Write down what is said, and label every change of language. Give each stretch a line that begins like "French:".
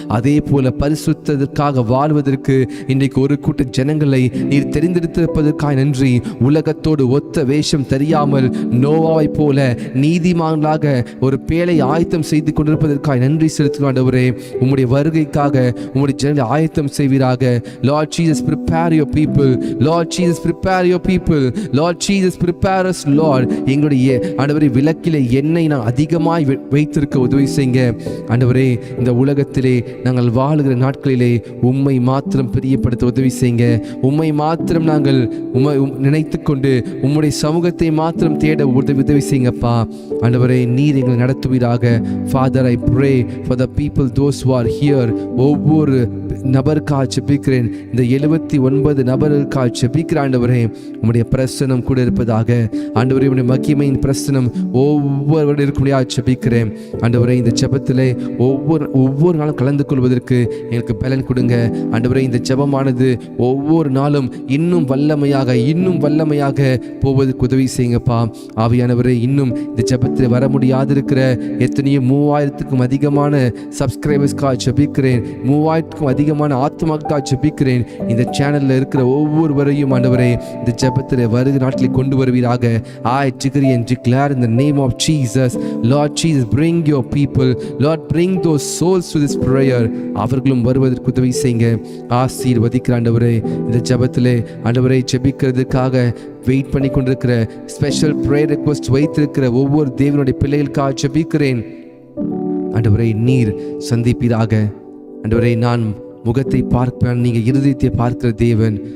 Tamil: அதே போல பரிசுத்தத்திற்காக வாழ்வதற்கு இன்றைக்கு ஒரு கூட்ட ஜனங்களை நீர் தெரிந்தெடுத்திருப்பதற்காக நன்றி. உலகத்தோடு ஒத்த வேஷம் தெரியாமல் நோவாவை போல நீதிமான்களாக ஒரு பேழை ஆயத்தம் செய்து கொண்டிருப்பதற்காக நன்றி செலுத்துகிறே. உம்முடைய வருகைக்காக உம்முடைய ஜனங்களை ஆயத்தம் செய்வீராக.
English: Lord Jesus, prepare your people. Lord Jesus, prepare your people. Lord Jesus, prepare us, Lord.
Tamil: எங்களுடைய ஆண்டவரே விளக்கிலே எண்ணெய் நான் அதிகமாய் வைத்திருக்க உதவி செய்யுங்க. ஆண்டவரே, இந்த உலகத்திலே நாங்கள் வாழுகிற நாட்களிலே உம்மை மாத்திரம் பிரியப்படுத்த உதவி செய்யுங்க. செய்யுங்க. உம்மை மாத்திரம் நாங்கள் நினைத்து கொண்டு உம்முடைய சமூகத்தை மாத்திரம் தேட உதவி செய்யுங்கப்பா. ஆண்டவரே, நீர் எங்களை நடத்துவீராக.
English: Father, I pray for the people, those who are here.
Tamil: ஒவ்வொரு நபருக்காக ஜெபிக்கிறேன். இந்த 79 நபர்களுக்காக ஜெபிக்கிற ஆண்டவரே, உம்முடைய பிரசன்னம் கூட இருப்பதாக. ஆண்டவரே, உம்முடைய மகிமையின் பிரசன்னம் ஒவ்வொருவரும் இருக்கும்படியாக ஜெபிக்கிறேன். ஆண்டவரே, இந்த ஜெபத்திலே ஒவ்வொரு நாளும் கலந்து கொள்வதற்கு எனக்கு பலன் கொடுங்க. ஆண்டவரே, இந்த ஜெபமானது ஒவ்வொரு நாளும் இன்னும் வல்லமையாக போவதற்கு உதவி செய்யுங்கப்பா. ஆவியானவரே, இன்னும் இந்த ஜெபத்தில் வர முடியாதிருக்கிற எத்தனையோ 3000க்கும் அதிகமான சப்ஸ்கிரைபர்ஸ்க்காக ஜெபிக்கிறேன். 3000க்கும் அதிகமான ஆத்மாக்களுக்காக ஜெபிக்கிறேன். இந்த சேனலில் இருக்கிற ஒவ்வொருவரையும் ஆண்டவரே, இந்த ஜெபத்தில் வருகிற நாட்களில் கொண்டு வருவீராக.
English: I decree and declare in the name of Jesus, Lord Jesus, bring your people, Lord, bring those souls to this prayer.
Tamil: அவர்களும் வருவதற்கு உதவி செய்யுங்க. ஆசீர்வதிக்கிற ஆண்டவரே, இந்த ஜெபத்திலே ஆண்டவரை ஜெபிக்கிறதுக்காக வெயிட் பண்ணி கொண்டிருக்கிற ஸ்பெஷல் ப்ரேயர் ரெக்வெஸ்ட் வைத்திருக்கிற ஒவ்வொரு தேவனுடைய பிள்ளைகளுக்காக ஜெபிக்கிறேன். ஆண்டவரை, நீர் சந்திப்பீராக. ஆண்டவரை, நான் முகத்தை பார்ப்பேன், நீங்கள் இருதயத்தை பார்க்கிற தேவன்.